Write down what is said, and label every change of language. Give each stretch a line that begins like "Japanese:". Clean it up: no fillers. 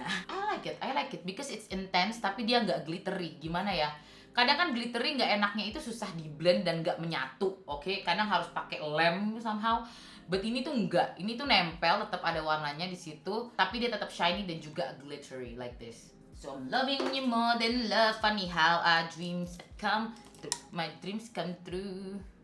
English: I like it because it's intense
Indonesian: tapi dia enggak glittery. Gimana ya? Kadang kan glittery nggak enaknya itu susah di blend dan nggak menyatu, oke? Kadang harus pakai lem somehow. But ini tuh enggak, ini tuh nempel, tetap ada warnanya di situ, tapi dia tetap shiny dan juga glittery
English: like this. So I'm loving you more than love, funny how our dreams come true, my dreams come true.